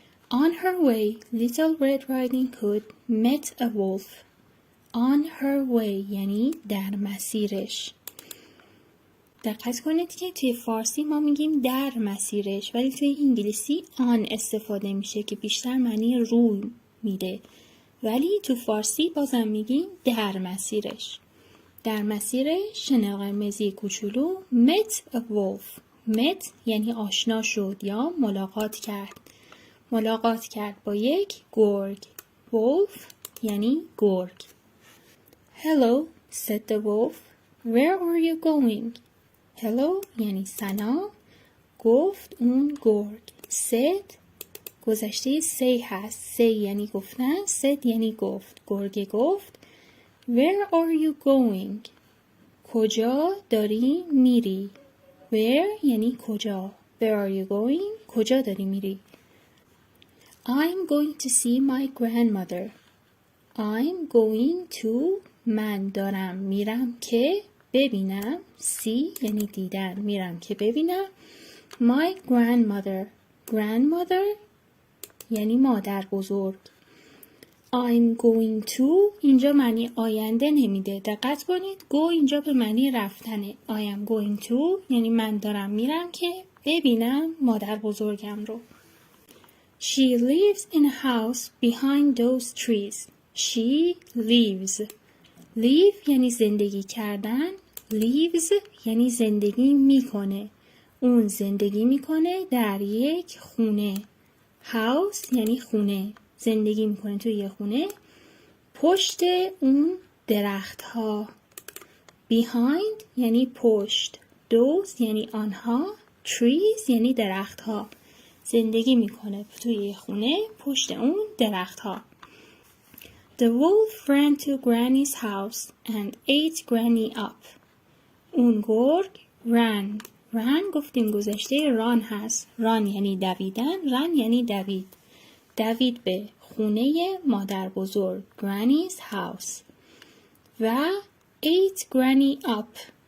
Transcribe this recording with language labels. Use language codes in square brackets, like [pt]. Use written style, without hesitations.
[en] On her way, Little Red Riding Hood met a wolf. On her way [fa] یعنی در مسیرش. دقت کنید که توی فارسی ما میگیم در مسیرش، ولی توی انگلیسی آن استفاده میشه که بیشتر معنی روی میده، ولی تو فارسی بازم میگیم در مسیرش. در مسیرش شنل قرمزی کوچولو [en] met a wolf. [fa] met یعنی آشنا شد یا ملاقات کرد. ملاقات کرد با یک گرگ. wolf یعنی گرگ. [en] Hello, said the wolf. Where are you going? [fa] Hello یعنی سلام. گفت اون گرگ. said گذشته say هست. say یعنی گفتن. said یعنی گفت. گرگ گفت. [en] Where are you going? [fa] کجا داری میری؟ Where یعنی کجا. [en] Where are you going? [fa] کجا داری میری؟ [en] I'm going to see my grandmother. I'm going to [fa] من دارم میرم که ببینم. see یعنی دیدن. میرم که ببینم. [en] My grandmother. [fa] grandmother یعنی مادر بزرگ. I'm going to اینجا معنی آینده نمیده. دقت کنید. go اینجا به معنی رفتنه. [en] I am going to [fa] یعنی من دارم میرم که ببینم مادر بزرگم رو. [en] She lives in a house behind those trees. She lives. [fa] live یعنی زندگی کردن. lives یعنی زندگی میکنه. اون زندگی میکنه در یک خونه. house یعنی خونه. زندگی میکنه توی یه خونه. پشت اون درخت ها. behind یعنی پشت. those یعنی آنها. trees یعنی درخت ها. زندگی میکنه توی یه خونه پشت اون درخت ها. [en] The wolf ran to Granny's house and ate Granny up. [fa] اون گرگ ran گفتیم گذشته run هست. run یعنی دویدن. run یعنی دوید. دوید به خونه مادر بزرگ. [en] Granny's house. و ate Granny up.